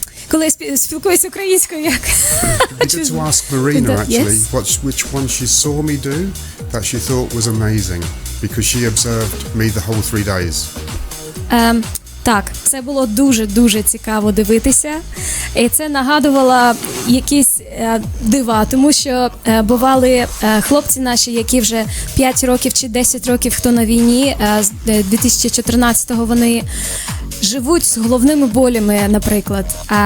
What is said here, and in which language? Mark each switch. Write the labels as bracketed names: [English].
[Ukrainian] Коли я спілкуюся українською, як... [English] I get to ask Marina actually which one she saw me do that she thought was amazing because she observed me the whole 3 days. [Ukrainian] Так, це було дуже цікаво дивитися. І це нагадувало якісь дива, тому що бували хлопці наші, які вже 5 років чи 10 років, хто на війні, з 2014-го вони живуть з головними болями, наприклад.